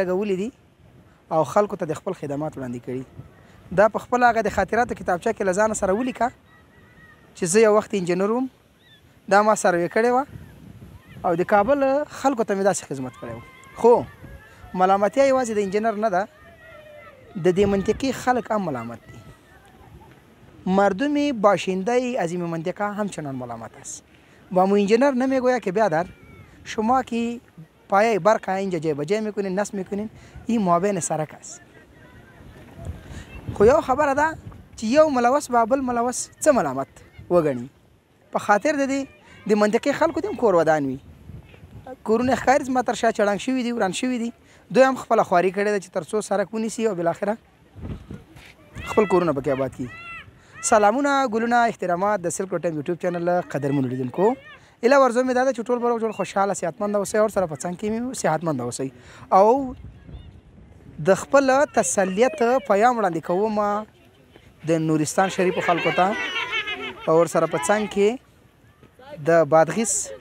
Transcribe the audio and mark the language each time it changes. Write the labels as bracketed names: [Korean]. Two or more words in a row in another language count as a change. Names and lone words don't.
[Pashto] لګولې دي او خلکو ته د خپل خدمات وړاندې کړي دا په خپل هغه د خاطراتو کتابچه کې له ځانه سره ولیکه چې زه یو وخت انجینر وم دا ما سروې کړې وه او د کابل خلکو ته مې داسې خدمت کړی و خو ملامتیا یوازې د انجینر نه ده د دې منطقې خلک هم ملامت دي [Persian] مردم باشنده از این منطقه همچنان ملامت است و مو انجینر نمیگوید که بیادر شما که پایه برق اینجا جای بجای میکنین نصب میکنین این مابین سرک است [Pashto] خو یو خبره ده چې یو ملوث به بل ملوث څه ملامت وګڼي په خاطر د دې د منطقې خلکو دې هم کور ودان وي کورونه ښکاري زما تر شا چړنګ شوي دي وران شوي دي دوی هم خپله خواري کړې ده چې تر څو سرک ونیسي او بالاخره خپل کورونه پکې آباد کړي سلامونه ګلونه احترامات د سلک ټایم یوټیوب چینل قدرمنو لیدونکو ایله ورزو مې دا ده چې ټول به ټول خوشحاله صحتمند اوسئ او سره په څنګ کې مې صحتمند اوسئ او د خپل تسلیت پیام وړاندې کوم د نورستان شریفو خلکو ته او ورسره په څنګ کې د بادغیس